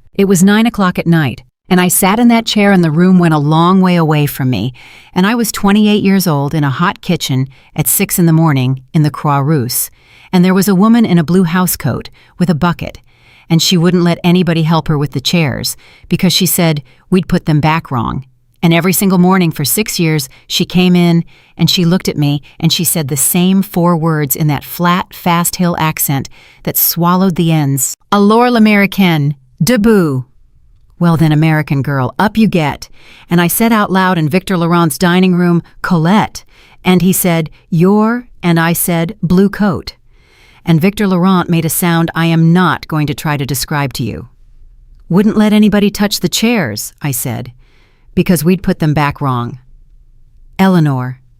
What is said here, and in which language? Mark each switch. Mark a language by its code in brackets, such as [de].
[en] It was 9 o'clock at night, and I sat in that chair and the room went a long way away from me, and I was 28 years old in a hot kitchen at 6 in the morning in the Croix-Rousse, and there was a woman in a blue housecoat with a bucket, and she wouldn't let anybody help her with the chairs because she said we'd put them back wrong. And every single morning for 6 years, she came in and she looked at me and she said the same 4 words in that flat, fast hill accent that swallowed the ends. [fr] Alors l'américaine, debout. [en] Well then, American girl, up you get. And I said out loud in Victor Laurent's dining room, Colette. And he said, your, and I said, blue coat. And Victor Laurent made a sound I am not going to try to describe to you. Wouldn't let anybody touch the chairs, I said, because we'd put them back wrong. Eleanor.